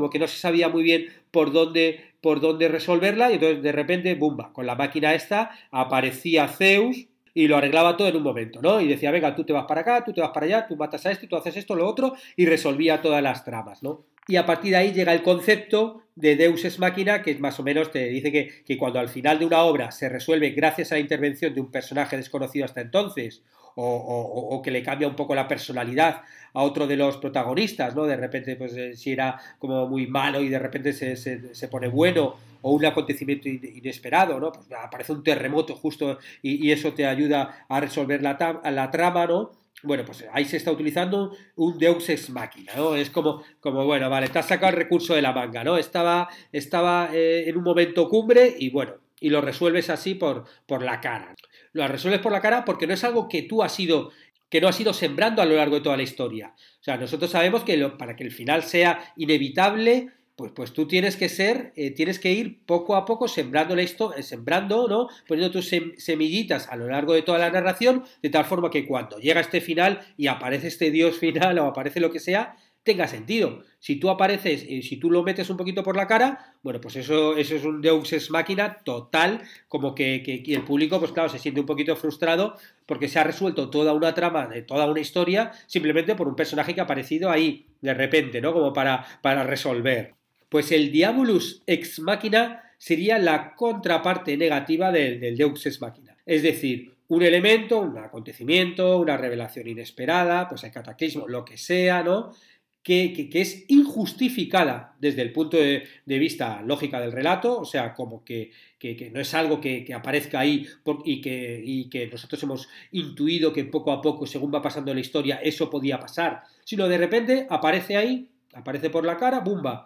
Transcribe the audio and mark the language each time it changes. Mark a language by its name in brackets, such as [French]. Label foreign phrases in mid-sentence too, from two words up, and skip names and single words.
[Spanish] Como que no se sabía muy bien por dónde resolverla, y entonces de repente, ¡bumba!, con la máquina esta aparecía Zeus y lo arreglaba todo en un momento, ¿no? Y decía, venga, tú te vas para acá, tú te vas para allá, tú matas a este, tú haces esto, lo otro, y resolvía todas las tramas, ¿no? Y a partir de ahí llega el concepto de [Latin] Deus ex machina, [Spanish] que más o menos te dice que cuando al final de una obra se resuelve gracias a la intervención de un personaje desconocido hasta entonces, o que le cambia un poco la personalidad a otro de los protagonistas, ¿no? De repente, pues si era como muy malo y de repente se pone bueno, o un acontecimiento inesperado, ¿no? Pues aparece un terremoto justo y eso te ayuda a resolver la trama, ¿no? Bueno, pues ahí se está utilizando un [Latin] Deus ex machina, [Spanish] ¿no? Es como bueno, vale, te has sacado el recurso de la manga, ¿no? Estaba en un momento cumbre y bueno, y lo resuelves así por la cara. Lo resuelves por la cara porque no es algo que no has ido sembrando a lo largo de toda la historia. O sea, nosotros sabemos que para que el final sea inevitable, pues tú tienes que ir poco a poco sembrando, ¿no? Poniendo tus semillitas a lo largo de toda la narración, de tal forma que cuando llega este final y aparece este dios final o aparece lo que sea, tenga sentido. Si tú apareces, si tú lo metes un poquito por la cara, bueno, pues eso es un [Latin] Deus ex machina [Spanish] total, como que el público, pues claro, se siente un poquito frustrado porque se ha resuelto toda una trama de toda una historia simplemente por un personaje que ha aparecido ahí de repente, ¿no? Como para resolver. Pues el [Latin] Diabolus ex machina [Spanish] sería la contraparte negativa del [Latin] Deus ex machina. [Spanish] Es decir, un elemento, un acontecimiento, una revelación inesperada, pues el cataclismo, lo que sea, ¿no? Que es injustificada desde el punto de vista lógica del relato, o sea, como que no es algo que aparezca ahí y que nosotros hemos intuido que poco a poco, según va pasando la historia, eso podía pasar, sino de repente aparece ahí, aparece por la cara, ¡bumba!